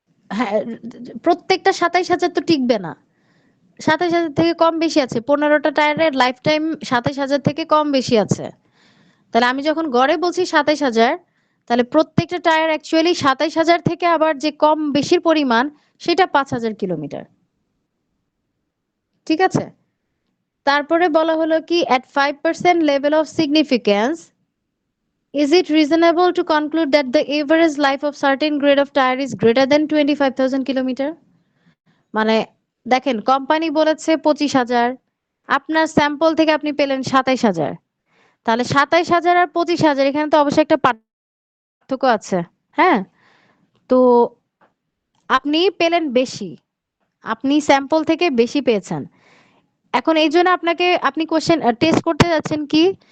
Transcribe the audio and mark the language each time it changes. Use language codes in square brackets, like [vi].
[bn] হ্যাঁ, প্রত্যেকটা 27,000 তো টিকবে না। 27,000 থেকে কম বেশি আছে। 15টা টায়ারের লাইফ টাইম 27,000 থেকে কম বেশি আছে। তাহলে আমি যখন গড়ে বলছি 27,000, তাহলে প্রত্যেকটা টায়ার অ্যাকচুয়ালি 27,000 থেকে আবার যে কম বেশির পরিমাণ সেটা 5,000 কিলোমিটার। ঠিক আছে? তারপরে বলা হলো কি [en] at 5% level of significance is it reasonable to conclude that the average life of certain grade of tire is greater than 25,000 kilometre? [bn] মানে দেখেন কোম্পানি বলেছে 25,000, আপনার স্যাম্পল থেকে আপনি পেলেন 27,000, তাহলে 27,000 আর 25,000 এখানে তো অবশ্যই একটা পার্থক্য আছে। হ্যাঁ, তো আপনি পেলেন বেশি, আপনি স্যাম্পল থেকে বেশি পেয়েছেন। এখন এই জন্য আপনি কোশ্চেন টেস্ট করতে যাচ্ছেন কি